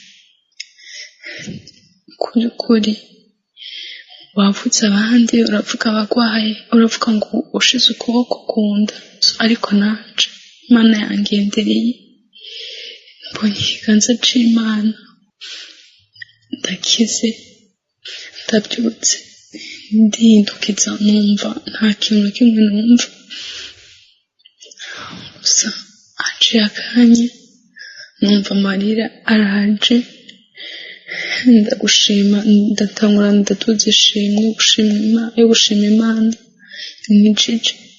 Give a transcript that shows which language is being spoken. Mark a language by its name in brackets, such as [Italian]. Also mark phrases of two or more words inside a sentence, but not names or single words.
[Rundi] kuri wavutse abandi, uravuga abagwaye, uravuga ngo ushize ukuboko ku nda, ariko nanje Imana yangendereye, mbonye ikiganza c'Imana, ndakize, ndabyutse, ndihindukiza numva nta kintu na kimwe numva, gusa haciye akanya numva amarira araje, ndagushima, ndatangura ndatuza ishimwe yo gushima Imana nijije.